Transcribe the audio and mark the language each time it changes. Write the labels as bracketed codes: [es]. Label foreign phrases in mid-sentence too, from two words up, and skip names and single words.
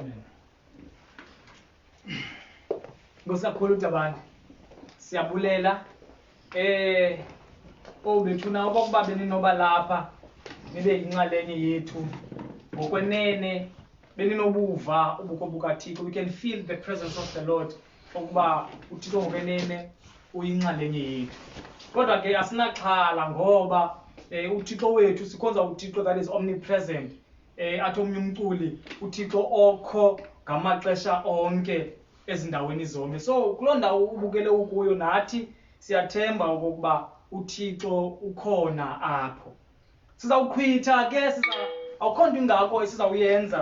[xh] Ngosakhulu tabani siyabulela obethuna okokuba beninoba lapha nibe inxalenye yethu ngokwenene beninobuva ubukho bukaThixo. [en] We can feel the presence of the Lord [xh] okuba uThixo ngokwenene uyinxalenye yethu. Kodwa ke asinaxhala ngoba uThixo wethu sikhonza uThixo [en] that is omnipresent. [xh] Athi omnye umculi uThixo okho ngamaxesha onke ezindaweni zonke. So kuloo ndawo ubukele ukuyo nathi siyathemba okokuba uThixo ukhona apho. Sizawukhwitha ke awukho nto ingako esizawuyenza.